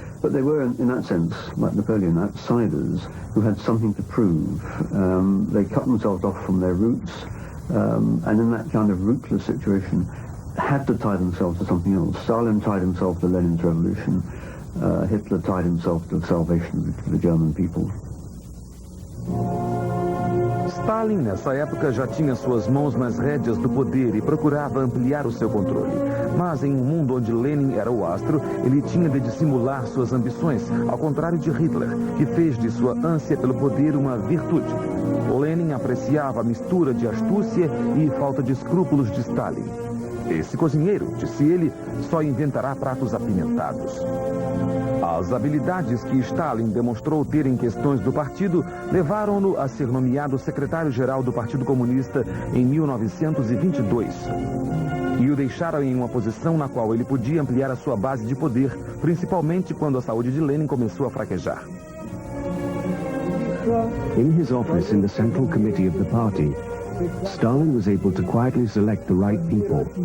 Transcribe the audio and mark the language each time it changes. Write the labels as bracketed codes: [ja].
[en] But they were, in that sense, like Napoleon, outsiders who had something to prove. They cut themselves off from their roots. and in that kind of rootless situation had to tie themselves to something else. Stalin tied himself to Lenin's revolution. Hitler tied himself to the salvation of the German people. [pt] Stalin, nessa época, já tinha suas mãos nas rédeas do poder e procurava ampliar o seu controle. Mas em um mundo onde Lenin era o astro, ele tinha de dissimular suas ambições, ao contrário de Hitler, que fez de sua ânsia pelo poder uma virtude. Lenin apreciava a mistura de astúcia e falta de escrúpulos de Stalin. Esse cozinheiro, disse ele, só inventará pratos apimentados. As habilidades que Stalin demonstrou ter em questões do partido levaram-no a ser nomeado secretário-geral do Partido Comunista em 1922. E o deixaram em uma posição na qual ele podia ampliar a sua base de poder, principalmente quando a saúde de Lenin começou a fraquejar. [en] In his office in the Central Committee of the party, Stalin was able to quietly select the right people.